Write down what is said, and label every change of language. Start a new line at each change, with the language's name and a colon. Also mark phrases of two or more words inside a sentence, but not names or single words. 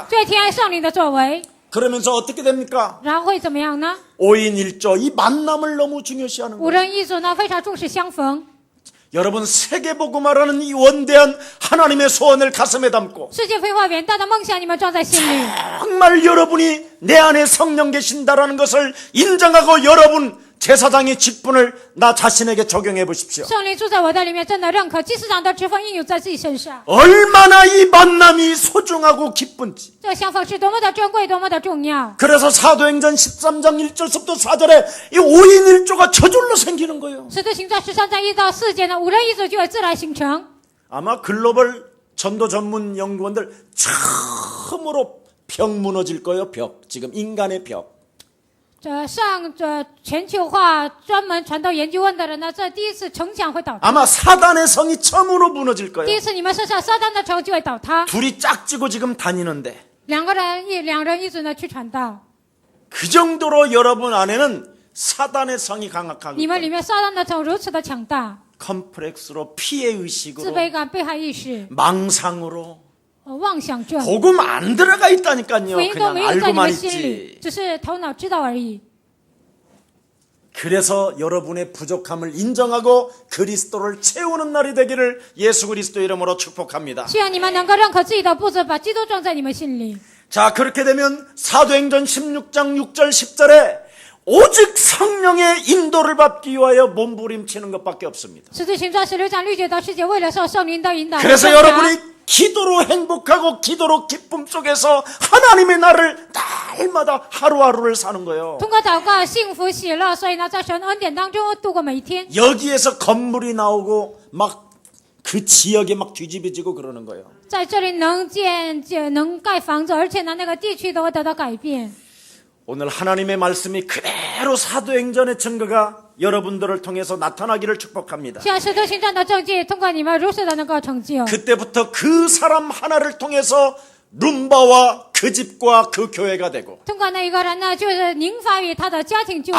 Chinese: 对天爱圣灵的作为，
Korean: 그러면서 어떻게 됩니까?
Chinese: 然后会怎么样呢？
Korean: 5인 1조 이 만남을 너무 중요시하는
Chinese: 五
Korean: 거예요.
Chinese: 人一组呢，非常重视相逢。
Korean: 여러분 세계복음화라는 이 원대한 하나님의 소원을 가슴에 담고
Chinese: 世界飞化远大的梦想，你们装在心里。
Korean: 정말 여러분이 내 안에 성령 계신다라는 것을 인정하고 여러분 제사장의 직분을 나 자신에게 적용해 보십시오.
Chinese: 圣灵住在我的里面，真的认可祭司长的职分应用在自己身上。
Korean: 얼마나 이 만남이 소중하고 기쁜지.
Chinese: 这个相逢是多么的珍贵，多么的重要。
Korean: 그래서 사도행전 13장 1절부터 4절에 이 5인 1조가 저절로 생기는 거예요.
Chinese: 使徒行传13章1到4节呢，五人一组就会自然形成。
Korean: 아마 글로벌 전도 전문 연구원들 처음으로 벽 무너질 거예요. 벽. 지금 인간의 벽.
Chinese: 这全球化专门传道研究问的人呢，这第一次城墙会倒塌。
Korean: 아마 사단의 성이 처음으로 무너질
Chinese: 第
Korean: 거예요.
Chinese: 一次你们身上撒旦的城就会倒塌。
Korean: 둘이 짝지고 지금 다니는데
Chinese: 两人一组呢去传道，
Korean: 그 정도로 여러분 안에는 사단의 성이 강하고
Chinese: 你们里面撒旦的城如此的强大，
Korean: 컴플렉스로 피해
Chinese: 自
Korean: 의식으로
Chinese: 卑感、被害意识、
Korean: 망상으로
Chinese: 妄想症，
Korean: 복음 안 들어가 있다니까요.
Chinese: 福音都
Korean: 그냥
Chinese: 没有在你
Korean: 알고만
Chinese: 们心里，
Korean: 있지.
Chinese: 只是头脑知道而已。
Korean: 그래서 여러분의 부족함을 인정하고 그리스도를 채우는 날이 되기를 예수 그리스도 이름으로 축복합니다.
Chinese: 希望你们能够认可自己的不足，把基督装在你们心里。
Korean: 자, 그렇게 되면 사도행전 16장 6절 10절에 오직 성령의 인도를 받기 위하여 몸부림치는 것밖에 없습니다.
Chinese: 使徒行传16章6节到10节，为了受圣灵的引导。
Korean: 그래서 여러분이 기도로 행복하고 기도로 기쁨 속에서 하나님의 나를 날마다 하루하루를 사는 거예요.
Chinese: 通过祷告幸福喜乐，所以呢，在神恩典当中度过每一天。
Korean: 여기에서 건물이 나오고 막 그 지역에 막 뒤집어지고 그러는 거예요.
Chinese: 在这里能盖房子，而且呢，那个地区都会得到改变。
Korean: 오늘 하나님의 말씀이 그대로 사도행전의 증거가 여러분들을 통해서 나타나기를 축복합니다.
Chinese: 现在使徒行传的证据，通过你们如实的能够成就。
Korean: 그때부터 그 사람 하나를 통해서 룸바와 그 집과 그 교회가 되고
Chinese: 通过那一个人呢，就是宁法与他的家庭救赎。